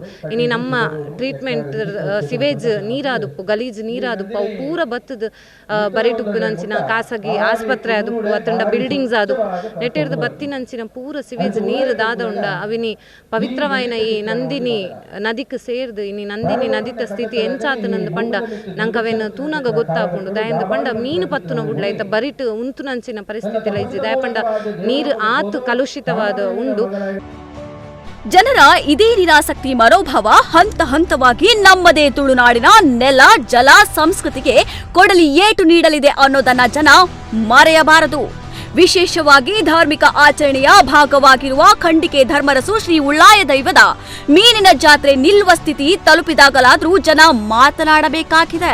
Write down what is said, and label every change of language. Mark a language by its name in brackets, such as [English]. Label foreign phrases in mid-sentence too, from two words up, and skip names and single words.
[Tulu] ಇನಿ ನಮ್ಮ [English] treatment sewage [Tulu] ನೀರಾದುಪ್ಪು ಗಲೀಜ್ ನೀರಾದುಪ್ಪು ಅವು ಪೂರ ಬತ್ತದ ಬರಿಟುಪ್ಪಿನಂಚಿನ ಖಾಸಗಿ ಆಸ್ಪತ್ರೆ ಆದುಪ್ಪು ಅತ್ತಂಡ ಬಿಲ್ಡಿಂಗ್ಸ್ ಆದುಪ್ಪು ನೆಟ್ಟಿರ್ದು ಬತ್ತಿನಂಚಿನ ಪೂರ ಸಿವೇಜ್ ನೀರು ದಾದ ಉಂಡ ಅವಿನಿ ಪವಿತ್ರವಾಯಿನ ಈ ನಂದಿನಿ ನದಿಕ್ ಸೇರ್ದು ಇನಿ ನಂದಿನಿ ನದಿತ ಸ್ಥಿತಿ ಎಂಚಾತನಂದು ಪಂಡ ನಂಕವೇನು ತೂನಾಗ ಗೊತ್ತಾಪುಂಡು ದಯಂದು ಪಂಡ ಮೀನು ಪತ್ತುನ ಬುಡ್ಲ ಐತ ಬರಿಟ್ ಉಂತುನಂಚಿನ ಪರಿಸ್ಥಿತಿ ಇಜ್ಜಿ ದಯ ಪಂಡ ನೀರು ಆತು ಕಲುಷಿತವಾದ ಉಂಡು. [Kannada] ಜನರ ಇದೇ ನಿರಾಸಕ್ತಿ ಮನೋಭಾವ ಹಂತ ಹಂತವಾಗಿ ನಮ್ಮದೇ ತುಳುನಾಡಿನ ನೆಲ ಜಲ ಸಂಸ್ಕೃತಿಗೆ ಕೊಡಲಿ ಏಟು ನೀಡಲಿದೆ ಅನ್ನೋದನ್ನ ಜನ ಮರೆಯಬಾರದು. ವಿಶೇಷವಾಗಿ ಧಾರ್ಮಿಕ ಆಚರಣೆಯ ಭಾಗವಾಗಿರುವ ಖಂಡಿಕೆ ಧರ್ಮರಸು ಶ್ರೀ ಉಳ್ಳಾಯ ದೈವದ ಮೀನಿನ ಜಾತ್ರೆ ನಿಲ್ಲುವ ಸ್ಥಿತಿ ತಲುಪಿದಾಗಲಾದ್ರೂ ಜನ ಮಾತನಾಡಬೇಕಾಗಿದೆ.